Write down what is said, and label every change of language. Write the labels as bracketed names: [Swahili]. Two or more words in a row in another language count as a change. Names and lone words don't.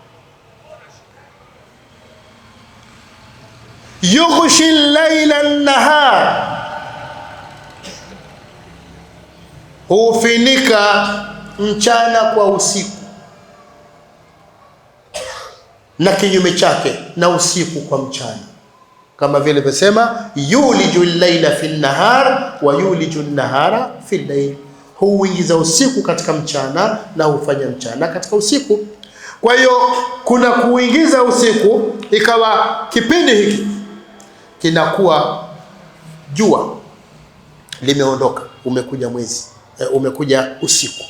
[Arabic] يغشي الليل النهار, [Swahili] hufinika mchana kwa usiku, na kinyume chake na usiku kwa mchana, kama vile kusema [Arabic] يولج الليل في النهار ويولج النهار في الليل, [Swahili] huingiza usiku katika mchana na hufanya mchana katika usiku. Kwa hiyo kuna kuingiza usiku, ikawa kipindi hiki kinakuwa jua limeondoka, umekuja mwezi, umekuja usiku.